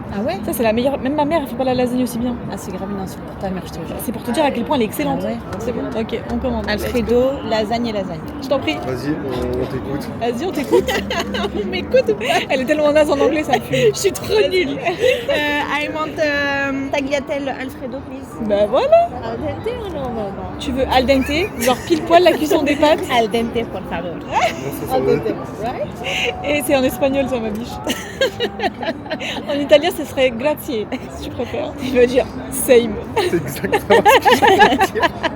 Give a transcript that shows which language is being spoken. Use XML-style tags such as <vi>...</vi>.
<fr>Ah ouais? Ça, c'est la meilleure. Même ma mère, elle fait pas la lasagne aussi bien. Ah, c'est grave une insulte pour ta mère, je te jure. C'est pour te dire à quel point elle est excellente. Ah ouais? C'est bon. Ok, on commande. Alfredo, lasagne et lasagne. Je t'en prie. Vas-y, on t'écoute. Vas-y, on t'écoute. On m'écoute ou pas? Elle est tellement naze en anglais, ça me fume. Je suis trop nulle.</fr> <en>I want tagliatelle Alfredo, please.</en> <fr>Bah voilà. Al dente ou non, maman? Tu veux al dente, genre pile poil la cuisson des pâtes.</fr> <es>Al dente, por favor.</es> <en>Al dente, right?</en> <fr>Et c'est en espagnol, ça, ma biche. En italien, ce serait grazie, si tu préfères. Il veut dire</fr> <en>same.</en> <fr>C'est exactement ce que j'allais dire.</fr>